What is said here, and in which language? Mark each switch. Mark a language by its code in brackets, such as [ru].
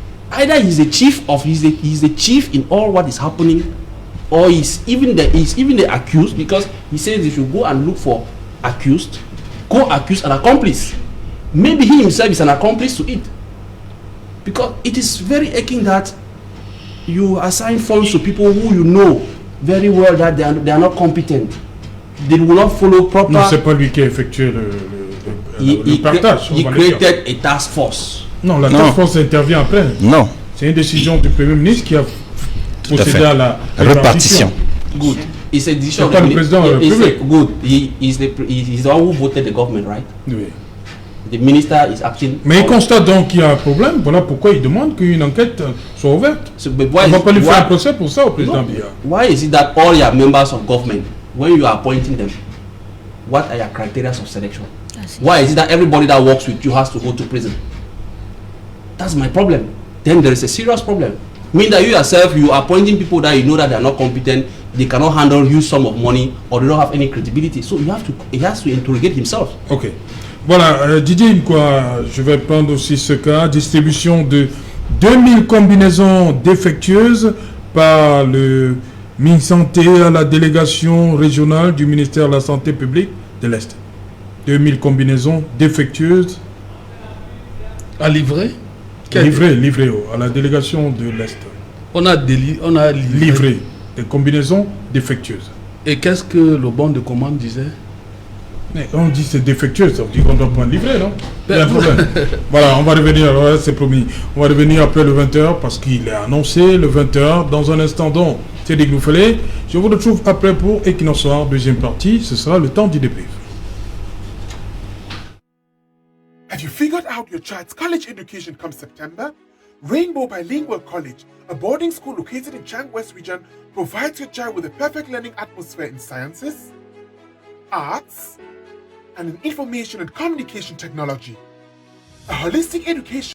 [en] Either he's the chief in all what is happening, or he's even the accused, because he says they should go and look for accused, co-accused and accomplice. Maybe he himself is an accomplice to it. Because it is very aching that you assign funds to people who you know very well that they are not competent. They will not follow proper. [fr] Non, c'est pas lui qui a effectué le partage. [en] He created a task force. [fr] Non, la task force intervient après. Non. C'est une décision du Premier ministre qui a procédé à la répartition. [en] Good. It's a decision. [fr] C'est pas le président de la République. [en] Good. He's the one who voted the government, right? [fr] Oui. [en] The minister is acting. [fr] Mais il constate donc qu'il y a un problème. Voilà pourquoi il demande qu'une enquête soit ouverte. [en] So, but [fr] On ne va pas lui faire un procès pour ça au président Biya. [en] Why is it that all your members of government, when you are appointing them, what are your criteria of selection? Why is it that everybody that works with you has to go to prison? That's my problem. Then there is a serious problem. Mean that you yourself, you are appointing people that you know that they are not competent, they cannot handle huge sum of money, or they don't have any credibility. So he has to interrogate himself. Ok. [fr] Voilà, Didier, quoi, je vais prendre aussi ce cas. Distribution de 2000 combinaisons défectueuses par le MinSanté à la délégation régionale du ministère de la Santé publique de l'Est. 2000 combinaisons défectueuses. À livrer Livré à la délégation de l'Est. On a Livré des combinaisons défectueuses. Et qu'est-ce que le bon de commande disait? Mais on dit c'est défectueux, ça veut dire qu'on doit prendre livré, non? Il y a un problème. Voilà, on va revenir, c'est promis. On va revenir après le 20h parce qu'il est annoncé le 20h. Dans un instant, donc, c'est dit que nous fallait. Je vous retrouve après pour Equinox Soir, deuxième partie. Ce sera le temps du débrief. [en] Have you figured out your child's college education come September? Rainbow Bilingual College, a boarding school located in Chang West region, provides your child with a perfect learning atmosphere in sciences, arts, and in information and communication technology. A holistic education